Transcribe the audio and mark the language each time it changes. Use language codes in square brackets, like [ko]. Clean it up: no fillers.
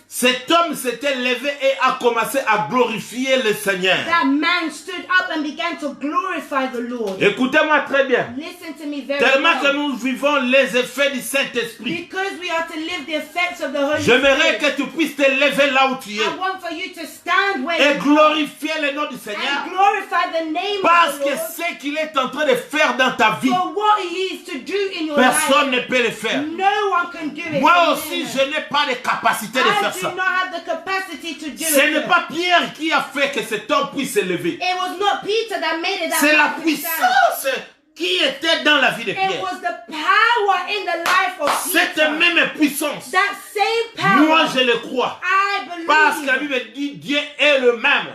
[fr] cet homme s'était levé et a commencé à glorifier le Seigneur. [en] that man stood up and began to glorify the Lord. [fr] Écoutez-moi très bien. [en] Listen to me very [fr] Tellement que [en] well. [fr] nous vivons les effets du Saint-Esprit. [en] Because we are to live the effects of the Holy [fr] J'aimerais [en] Spirit. [fr] que tu puisses te lever là où tu es [en] I want for you to stand where [fr] et [en] you are [fr] glorifier le nom du Seigneur. [en] and glorify the name [fr] Parce [en] of the [fr] que [en] Lord [fr] ce qu'il est en train de faire dans ta vie, [en] for what he is to do in your [fr] personne [en] life. [fr] ne peut le faire. [en] No one can do it. [fr] Moi [en] Amen. [fr] aussi, je n'ai pas de capacité de [en] I [fr] faire [en] do [fr] ça. [en] not have the capacity to do [fr] Ce [en] it. [fr] n'est pas Pierre qui a fait que cet homme puisse se lever. [en] It was not Peter that made it. That [fr] C'est la [en] man could stand. [fr] puissance qui était dans la vie de [en] It [fr] Pierre. [en] was the power in the life of [fr] Cette [en] Peter. [fr] même puissance, [en] That same power. [fr] moi je le crois. [en] I [fr] Parce que la Bible dit Dieu est le même.